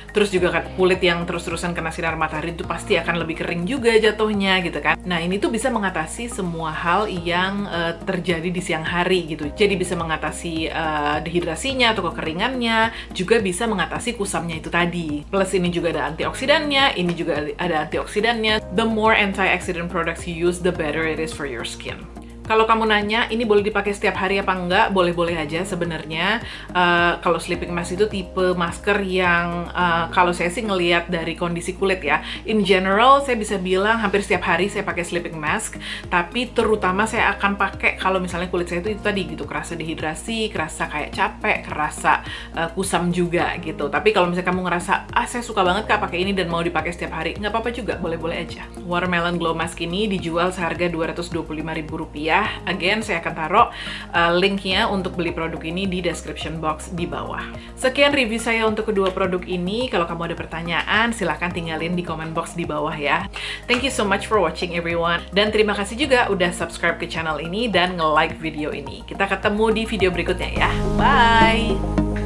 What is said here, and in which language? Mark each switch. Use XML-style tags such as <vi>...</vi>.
<id>Terus juga kan kulit yang terus-terusan kena sinar matahari itu pasti akan lebih kering juga jatuhnya gitu kan. Nah, ini tuh bisa mengatasi semua hal yang terjadi di siang hari gitu. Jadi bisa mengatasi dehidrasinya atau kekeringannya, juga bisa mengatasi kusamnya itu tadi. Plus ini juga ada antioksidannya, ini juga ada antioksidannya.</id> <en>The more antioxidant products you use, the better it is for your skin.</en> <id>Kalau kamu nanya, ini boleh dipakai setiap hari apa enggak? Boleh-boleh aja sebenarnya. Kalau sleeping mask itu tipe masker yang kalau saya sih ngelihat dari kondisi kulit ya.</id> <en>In general,</en> <id>saya bisa bilang hampir setiap hari saya pakai sleeping mask. Tapi terutama saya akan pakai kalau misalnya kulit saya itu tadi gitu, kerasa dehidrasi, kerasa kayak capek, kerasa kusam juga gitu. Tapi kalau misalnya kamu ngerasa, saya suka banget Kak pakai ini dan mau dipakai setiap hari, nggak apa-apa juga, boleh-boleh aja. Watermelon Glow Mask ini dijual seharga Rp225.000. Again, saya akan taruh linknya untuk beli produk ini di description box di bawah. Sekian review saya untuk kedua produk ini. Kalau kamu ada pertanyaan, silahkan tinggalin di comment box di bawah ya.</id> <en>Thank you so much for watching everyone.</en> <id>Dan terima kasih juga udah subscribe ke channel ini dan nge-like video ini. Kita ketemu di video berikutnya ya. Bye!</id>